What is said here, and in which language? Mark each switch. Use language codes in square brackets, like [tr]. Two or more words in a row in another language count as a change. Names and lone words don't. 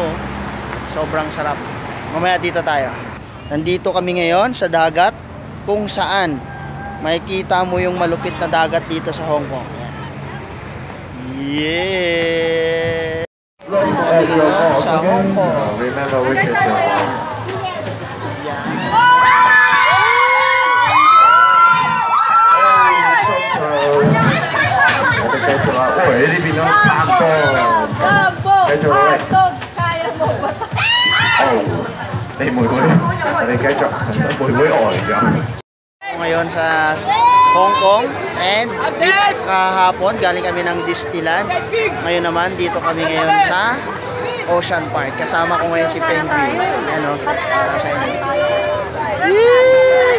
[tl] Sobrang sarap. Mamaya dito tayo. Nandito kami ngayon sa dagat kung saan makikita mo yung malupit na dagat dito sa Hong Kong. Yeah! Sa Hong Kong. [en] Remember which is the one. Oh, ini bino kampong. [tl] Kaya mo ba? [yue] Oh,你妹妹，你繼續，妹妹呆咗。 [tl] Ngayon sa Hong Kong and kahapon galing kami ng Disneyland. Ngayon naman dito kami ngayon sa Ocean Park. Kasama ko ngayon si Penguin. Ano? Yes!